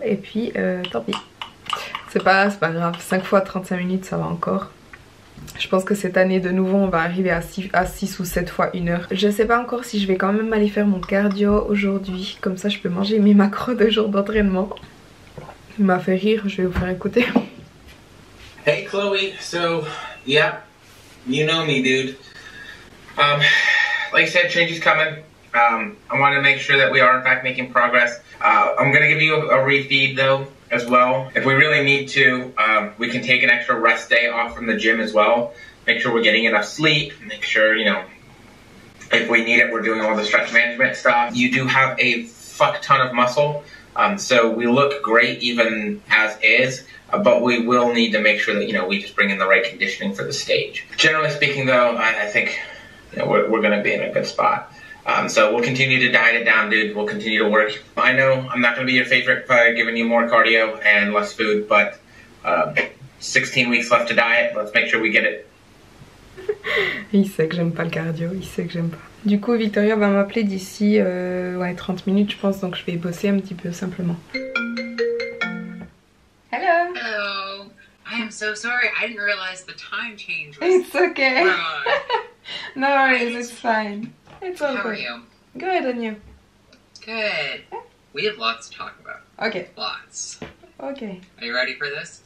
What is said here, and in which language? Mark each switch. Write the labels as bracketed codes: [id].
[fr] Et puis, tant pis. C'est pas grave. 5 fois 35 minutes, ça va encore. Je pense que cette année, de nouveau, on va arriver à 6 ou 7 fois 1 heure. Je sais pas encore si je vais quand même aller faire mon cardio aujourd'hui. Comme ça, je peux manger mes macros de jour d'entraînement. Il m'a fait rire, je vais vous faire écouter. [en] Hey Chloe, so yeah, you know me, dude. Like I said, change is coming. I want to make sure that we are in fact making progress. I'm gonna give you a refeed though as well. If we really need to, we can take an extra rest day off from the gym as well. Make sure we're getting enough sleep. Make sure, you know, if we need it, we're doing all the stress management stuff. You do have a fuck ton of muscle. So we look great even as is, but we will need to make sure that, you know, we just bring in the right conditioning for the stage. Generally speaking though, I think, you know, we're going to be in a good spot. So we'll continue to diet it down, dude. We'll continue to work. I know I'm not going to be your favorite by giving you more cardio and less food, but 16 weeks left to diet. Let's make sure we get it. [fr] Il sait que j'aime pas le cardio, il sait que j'aime pas. Du coup, Victoria va m'appeler d'ici 30 minutes, je pense, donc je vais bosser un petit peu simplement. [en] Hello. Hello. I am so sorry. I didn't realize the time change was It's okay. wrong. No worries, it's fine. It's all How good. are you? Good, and you? Good. We have lots to talk about. Okay. Lots. Okay. Are you ready for this?